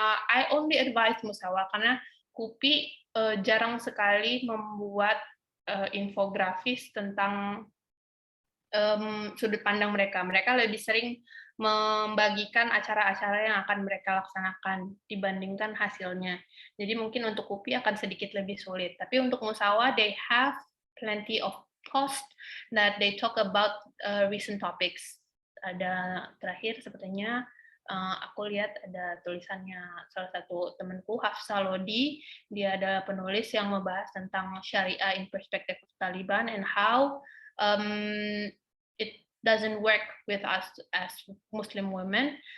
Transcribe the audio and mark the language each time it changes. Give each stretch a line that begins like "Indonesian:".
English: I only advise
Indonesian: Musawa karena KUPI jarang sekali membuat infografis tentang sudut pandang mereka. Mereka lebih sering membagikan acara-acara yang akan mereka laksanakan dibandingkan hasilnya. Jadi mungkin untuk KUPI akan sedikit lebih sulit. Tapi untuk
English: Musawa, they have plenty of post that they talk about recent topics.
Indonesian: Ada terakhir sepertinya aku lihat ada tulisannya salah satu temanku, Hafsa Lodi. Dia ada penulis yang membahas tentang
English: Syariah in Perspective of Taliban and how it doesn't work with us as Muslim women.